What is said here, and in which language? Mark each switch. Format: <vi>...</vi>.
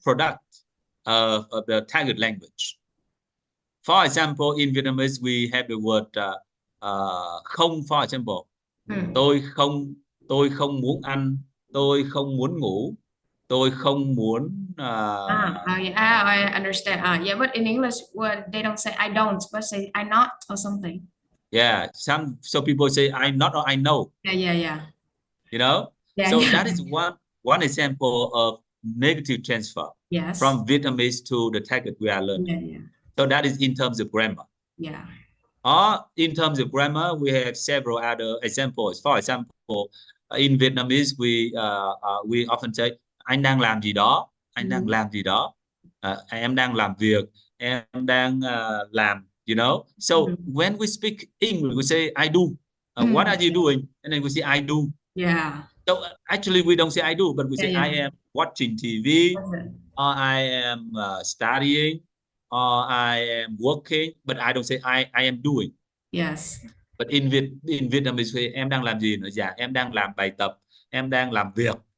<en>product of the target language. For example, in Vietnamese, we have the word không, for example.</en> <vi>Tôi không muốn ăn, tôi không muốn ngủ, tôi không muốn</vi> <en>yeah, I understand. Yeah, but in English, well, they don't say I don't, but say I not or something. Yeah, some people say I not or I know. Yeah. Yeah, so that is one example of negative transfer. Yes. From Vietnamese to the target we are learning. Yeah. So that is in terms of grammar. Yeah. Or in terms of grammar, we have several other examples. For example, in Vietnamese, we often say</en> <vi>anh đang làm gì đó, anh đang làm</vi> <en>gì đó, em đang làm việc, em đang làm, So when we speak English, we say I do. What are you doing? And then we say I do. Yeah. So actually, we don't say I do, but we say I am watching TV, or I am studying, or I am working, but I don't say I am doing. Yes. But in Vietnamese, we say</en> <vi>em đang làm gì nữa? Dạ, em đang làm bài tập, em đang làm việc.</vi>